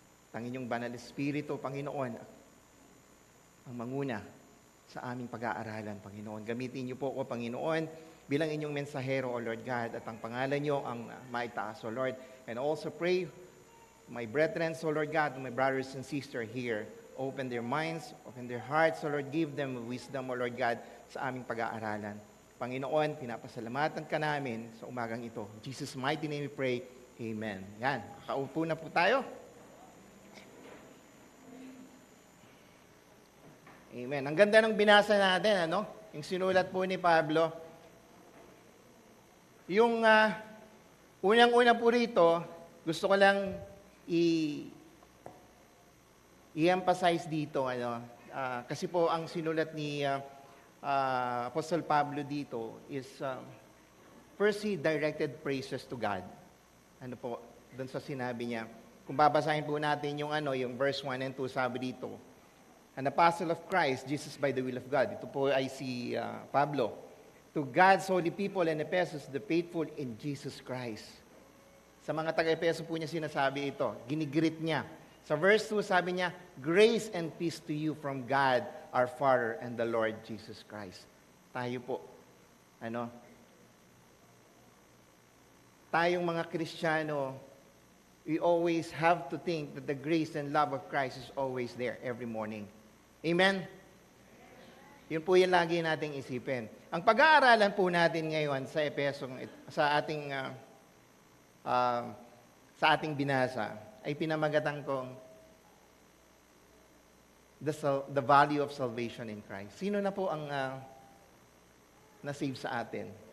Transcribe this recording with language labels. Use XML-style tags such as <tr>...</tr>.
<tl>Ang inyong banal Espiritu, Panginoon, ang manguna sa aming pag-aaralan, Panginoon. Gamitin niyo po ako, Panginoon, bilang inyong mensahero,</tl> <en>O Lord God,</en> <tl>at ang pangalan niyo ang maitaas,</tl> <en>O Lord. And also pray, my brethren, O Lord God, my brothers and sisters here, open their minds, open their hearts, O Lord, give them wisdom, O Lord God,</en> <tl>sa aming pag-aaralan. Panginoon, pinapasalamatan ka namin sa umagang ito.</tl> <en>In Jesus' mighty name we pray, Amen.</en> <tl>Yan, kakaupo na po tayo. Amen. Ang ganda ng binasa natin, yung sinulat po ni Pablo. Yung unang-una po rito, gusto ko lang i-emphasize dito, kasi po ang sinulat ni Apostle Pablo dito is,</tl> <en>first he directed praises to God.</en> <tl>Doon sa sinabi niya. Kung babasahin po natin yung</tl> <en>verse 1 and 2,</en> <tl>sabi dito,</tl> <en>an apostle of Christ, Jesus by the will of God.</en> <tl>Ito po ay si Pablo.</tl> <en>To God's holy people in Ephesus, the faithful in Jesus Christ.</en> <tl>Sa mga taga-Epheso po niya sinasabi ito. Ginigreet niya. Sa verse 2, sabi niya,</tl> <en>grace and peace to you from God, our Father, and the Lord Jesus Christ.</en> <tl>Tayo po. Tayong mga Kristiyano,</tl> <en>we always have to think that the grace and love of Christ is always there every morning.</en> <tl>Amen? Yun po yung lagi nating isipin. Ang pag-aaralan po natin ngayon sa Epheso, sa ating binasa, ay pinamagatan kong</tl> <en>the value of salvation in Christ.</en> <tl>Sino na po ang na-save sa atin?</tl>